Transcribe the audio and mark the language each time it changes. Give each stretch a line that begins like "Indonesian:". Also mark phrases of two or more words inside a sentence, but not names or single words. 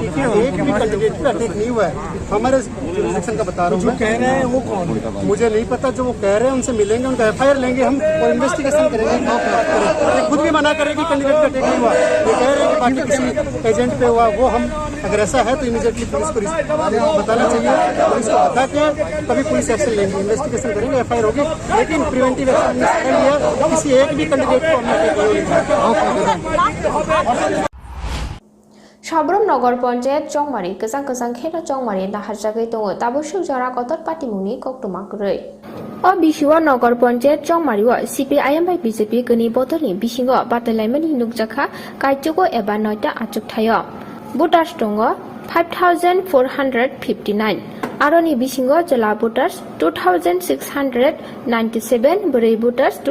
Hindi: के एक भी कैंडिडेट पे अटैक नहीं हुआ है हमारे इलेक्शन का बता रहा हूँ कह रहे हैं वो कौन मुझे नहीं पता जो वो कह रहे हैं उनसे मिलेंगे उनका FIR लेंगे हम और इन्वेस्टिगेशन करेंगे खुद भी मना करें कि कैंडिडेट पे अटैक नहीं हुआ वो कह रहे हैं कि बाकी किसी एजेंट पे हुआ वो हम अगर ऐसा है तो इमीडिएटली पुलिस को बताना चाहिए पुलिस को बता के तभी
English: police action
Hindi: लेंगे इन्वेस्टिगेशन करेंगे FIR होगी लेकिन
English: preventive action
Hindi: लिया किसी एक भी कैंडिडेट को हमने
Kok Borok: Sabrom Nogor Ponjet Jongmari Kazang Kazang Kera Jongmari Nahajagai Tongo Tabushu Jara Kotor Patimuni Koktumakure O Bishiwa Nogor Ponjet Jongmari CPIM by BJP Guni Botoni Bishingo Batalemani Nukjaka Kaitugo Eba Noita Achuk Tayo Butas Tongo 5,459 Aroni Bishingo Jala Butas 2,697 Buri Butas